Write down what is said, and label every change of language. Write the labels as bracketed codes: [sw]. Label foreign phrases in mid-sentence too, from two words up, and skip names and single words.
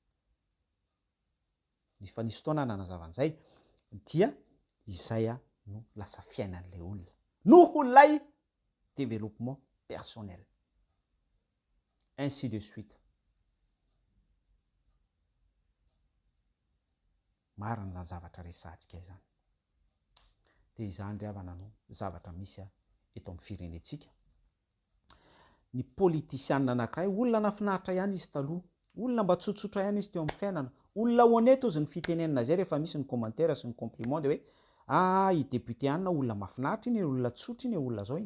[mg] Fa nisy fotoana nanazavan'izay dia izay no lasa fiainan'ilay olona noho lay [fr] développement personnel, ainsi de suite. [mg] Marina zany zavatra resahantsika izany, de izany ry havana no zavatra misy eto amin'ny firenentsika. Ny politisianina anankiray, olona nafinahitra ihany izy taloha, olona mba tsotsotra ihany izy teo amin'ny fiainana, olona honnête ozy ny fitenenana zay rehefa misy ny commentaire sy ny compliment de hoe i député anina olona mafinahitra iny, olona tsotra iny, olona zao iny.